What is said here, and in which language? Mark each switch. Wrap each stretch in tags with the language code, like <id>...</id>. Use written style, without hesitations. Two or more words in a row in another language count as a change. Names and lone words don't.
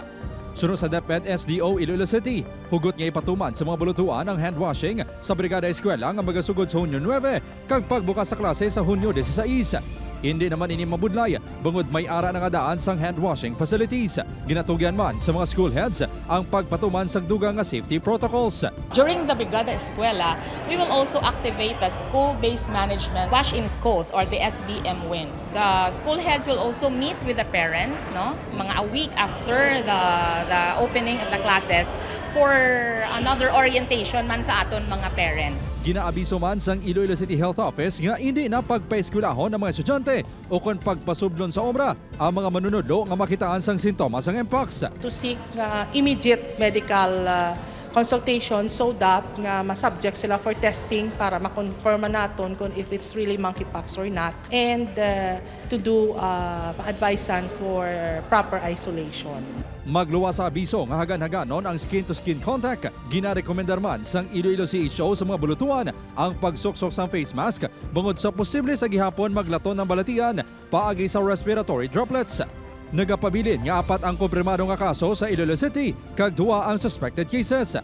<hil>Suno sa DepEd SDO Iloilo City, hugot nga ipatuman sa mga buluthuan ang hand washing sa Brigada Eskwela nga magasugod sa Hunyo 9 kag pagbukas sa klase sa Hunyo 16. Hindi naman ini mabudlay, bangod may ara na nga daan sang hand washing facilities. Ginatugyan man sa mga school heads ang pagpatuman sang dugang nga safety protocols.</hil> <en>During the Brigada Eskwela, we will also activate the school-based management wash in schools or the SBM wings. The school heads will also meet with the parents, mga a week after the opening of the classes for another orientation</en> <hil>man sa aton mga</hil> <en>parents.</en> <hil>Ginaabiso man sang Iloilo City Health Office nga hindi na pagpaeskwelahon ng mga estudyante o kung pagpasublon sa obra ang mga manunudlo nga makitaan sang sintomas ng MPOX.</hil> <en>To seek immediate medical consultation so that</en> <hil>nga masubject sila</hil> <en>for testing</en> <hil>para makonfirm naton kung</hil> <en>if it's really monkeypox or not, and to do advice for proper isolation.</en> <hil>Magluwa sa abiso nga hagan-haganon ang skin-to-skin contact. Ginarekomendar man sang Iloilo CHO sa mga buluthuan ang pagsuksok sang face mask bangod sa posible sa gihapon maglaton ng balatian paagi sa respiratory droplets. Nagapabilin nga apat ang kumpirmado nga kaso sa Iloilo City kag duwa ang suspected cases.</hil>